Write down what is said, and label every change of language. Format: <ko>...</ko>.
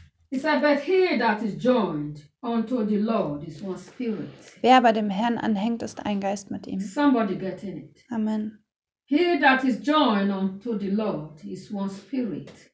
<en>It says, but he that is joined unto the Lord is one spirit.</en> <de>Wer aber dem Herrn anhängt, ist ein Geist mit ihm.</de> <en>Somebody get in it. Amen. He that is joined unto the Lord is one spirit.</en>